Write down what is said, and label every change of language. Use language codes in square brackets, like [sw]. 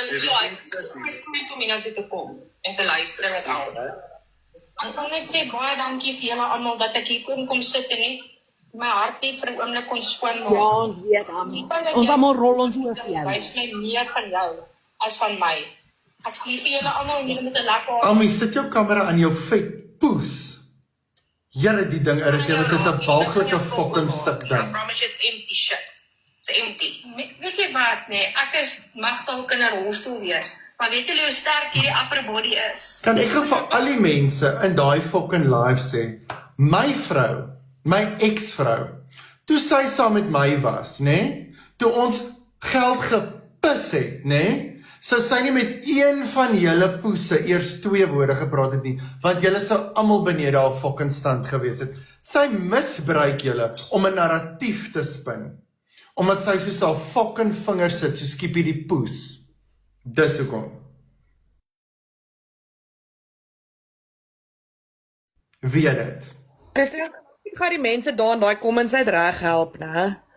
[af] Ja, ek is net om hier nou toe te kom en te luister met al. Ek wil net sê baie dankie vir julle almal dat ek hier kom sit en net my hart net vir 'n oomblik kon skoon maak. Ja, ons weet hom. Ons almal rol ons oor vir jou. Wys my meer van jou as van my. Ek sê vir julle almal en julle moet 'n lekker Ami, sit jou kamera aan jou vet poes. Julle die ding irriteer, dit is 'n walglike fucking stuk [en] I [af] ding. [en] promise you it's empty shit. It's empty. [af] Weet jy wat nee, ek mag dalk in 'n rolstoel wees, maar weet julle hoe sterk hierdie upper body is? Kan ek gou vir al die mense in daai fucking live sê, my vrou, my ex-vrou, toe sy saam met my was, nê? Toe ons geld gepis het, nê? Sou sy nie met een van julle poese eers 2 woorde gepraat het nie, want julle sou almal benede haar fucking stand gewees het. Sy misbruik julle om 'n narratief te spin. Omdat sy soos haar fucking vinger sit, soos Skippy die poes. Dis hoekom. Wie dit? Christian, ek gaan die mense daar in daai comments uit reg help, né?